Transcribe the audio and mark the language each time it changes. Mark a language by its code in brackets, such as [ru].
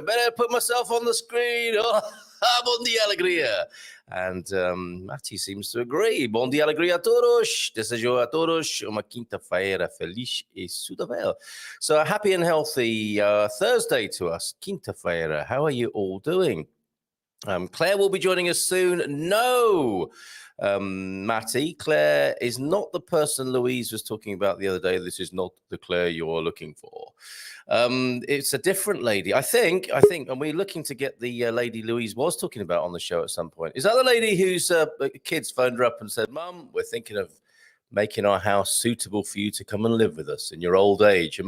[en] Better put myself on the screen. [pt] Oh, bom dia, alegria. [en] And Matty seems to agree. [pt] Bom dia, alegria a todos. Desejo a todos uma quinta-feira feliz e saudável. [en] So a happy and healthy Thursday to us. [pt] Quinta-feira. [en] How are you all doing? Claire will be joining us soon. No, Matty, Claire is not the person Louise was talking about the other day. This is not the Claire you're looking for. It's a different lady, I think, and we're looking to get the lady Louise was talking about on the show at some point. Is that the lady whose kids phoned her up and said, Mum, we're thinking of making our house suitable for you to come and live with us in your old age?